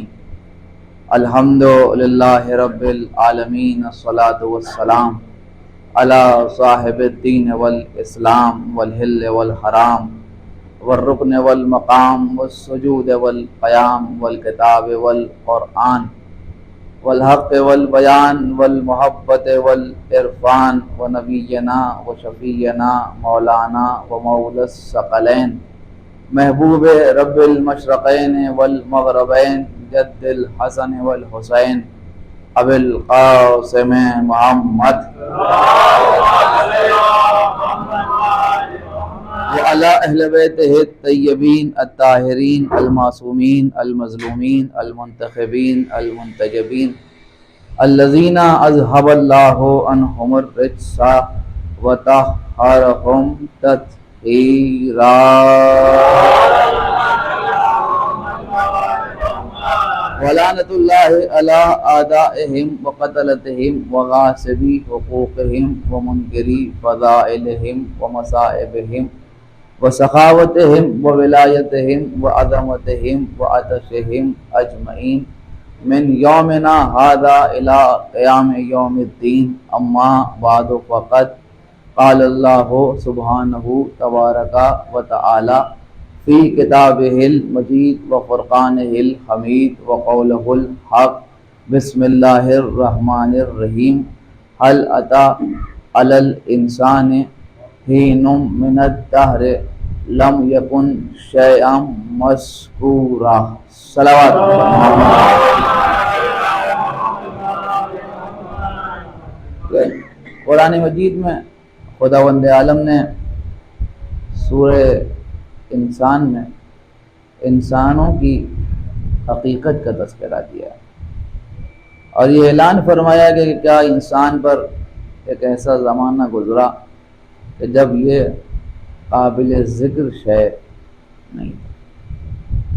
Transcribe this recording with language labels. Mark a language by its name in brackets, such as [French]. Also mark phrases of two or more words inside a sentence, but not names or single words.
[Arabic] الحمد للہ رب العالمین، الصلاۃ والسلام علی صاحب الدین والاسلام والحل والحرام والرکن والمقام والسجود والقیام والکتاب والقرآن والحق والبیان والمحبت والعرفان ونبینا وشفینا مولانا ومولا الثقلین محبوب رب المشرقین والمغربین جد الحسن والحسین ابی القاسم محمد وعلی اہل بیتہ الطیبین الطاہرین المعصومین المظلومین المنتخبین المنتجبین الذین اذھب اللہ عنہم الرجس وطہرہم تطہیرا۔ ولعنۃ اللہ علی اعدائہم وقتلتہم وغاصبی حقوقہم ومنکری فضائلہم ومصائبہم وسخاوتہم وولایتہم وعظمتہم وعطشہم اجمعین من یومنا ھذا الی قیام یوم الدین۔ اما بعد فقد قال اللہ سبحانہ تبارک و تعالی فی کتابہ المجید وفرقانہ الحمید وقولہ الحق۔ بسم اللہ الرحمن الرحیم۔ هل اتی علی الانسان حین من الدہر لم یکن شیئا مذکورا۔ صلوات۔ [Urdu] قرآن مجید میں خداوند عالم نے سورہ انسان میں انسانوں کی حقیقت کا تذکرہ کیا اور یہ اعلان فرمایا کہ کیا انسان پر ایک ایسا زمانہ گزرا کہ جب یہ قابل ذکر شے نہیں تھا۔